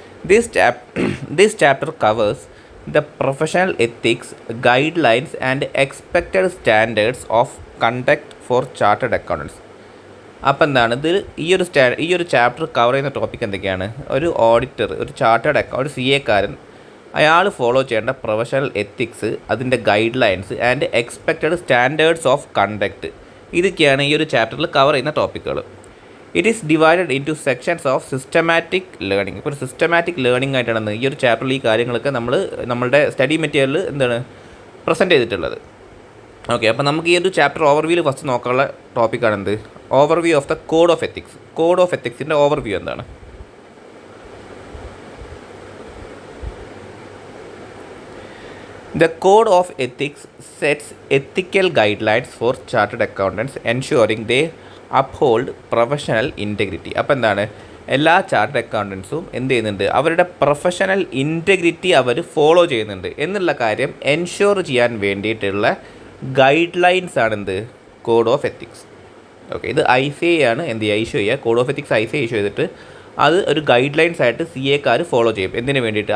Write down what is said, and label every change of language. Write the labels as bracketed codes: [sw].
[en] This chapter covers the professional ethics, guidelines and expected standards of conduct for chartered accountants. [ml] അപ്പോൾ എന്താണ് ഇത് ഈ ഒരു ചാപ്റ്റർ കവർ ചെയ്യുന്ന ടോപ്പിക് എന്തൊക്കെയാണ്? ഒരു ഓഡിറ്റർ, ഒരു ചാർട്ടേഡ് ഒരു CA കാരൻ, അയാൾ ഫോളോ ചെയ്യേണ്ട പ്രൊഫഷണൽ എത്തിക്സ്, അതിൻ്റെ [en] guidelines and expected standards of conduct, [ml] ഇതൊക്കെയാണ് ഈ ഒരു ചാപ്റ്ററിൽ കവർ ചെയ്യുന്ന ടോപ്പിക്കുകൾ. [en] It is divided in two sections of systematic learning. [ml] ഇപ്പോൾ ഒരു സിസ്റ്റമാറ്റിക് ലേണിംഗ് ആയിട്ടാണ് ഈ ഒരു ചാപ്റ്ററിൽ ഈ കാര്യങ്ങളൊക്കെ നമ്മളുടെ സ്റ്റഡി മെറ്റീരിയലിൽ എന്താണ് പ്രസൻറ്റ് ചെയ്തിട്ടുള്ളത്. ഓക്കെ, അപ്പോൾ നമുക്ക് ഈ ഒരു ചാപ്റ്റർ ഓവർവ്യൂവിൽ ഫസ്റ്റ് നോക്കാനുള്ള ടോപ്പിക്കാണ് എന്ത്? [en] Overview of the code of ethics. [ml] Code of എത്തിക്സിൻ്റെ overview എന്താണ്? [en] The Code of Ethics sets ethical guidelines for chartered accountants, ensuring they uphold professional integrity. [ml] അപ്പോൾ എന്താണ്, എല്ലാ ചാർട്ടേഡ് അക്കൗണ്ടൻസും എന്ത് ചെയ്യുന്നുണ്ട്? അവരുടെ പ്രൊഫഷണൽ ഇൻറ്റഗ്രിറ്റി അവർ ഫോളോ ചെയ്യുന്നുണ്ട് എന്നുള്ള കാര്യം എൻഷുർ ചെയ്യാൻ വേണ്ടിയിട്ടുള്ള ഗൈഡ് ലൈൻസ് ആണ് എന്ത്? Code of ethics. ഓക്കെ, ഇത് ICAI ആണ് എന്ത് ചെയ്യുക, ഇഷ്യൂ ചെയ്യുക. Code of ethics ICAI issue ചെയ്തിട്ട് അത് ഒരു ഗൈഡ് ലൈൻസ് ആയിട്ട് CA കാർ ഫോളോ ചെയ്യും. എന്തിനു വേണ്ടിയിട്ട്?